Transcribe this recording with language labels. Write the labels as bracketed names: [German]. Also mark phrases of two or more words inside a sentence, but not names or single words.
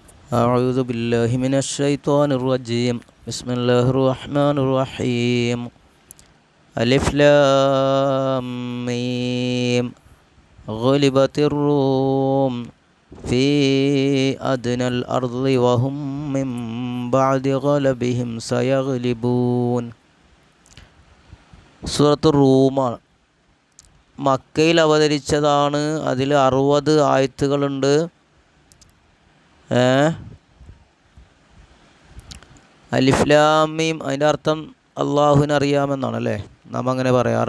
[Arabic] أعوذ بالله من الشيطان الرجيم بسم الله الرحمن الرحيم ألف لام ميم غلبت الروم في أدنى الأرض وهم من بعد غلبهم سيغلبون. [Malayalam] സൂറത്ത് റൂമാണ്. മക്കയിൽ അവതരിച്ചതാണ്. അതിൽ 60 ആയത്തുകളുണ്ട്. [Arabic] ألف لام ميم [Malayalam] അതിൻ്റെ അർത്ഥം അള്ളാഹുവിന് അറിയാമെന്നാണ് അല്ലേ നാം അങ്ങനെ പറയാറ്.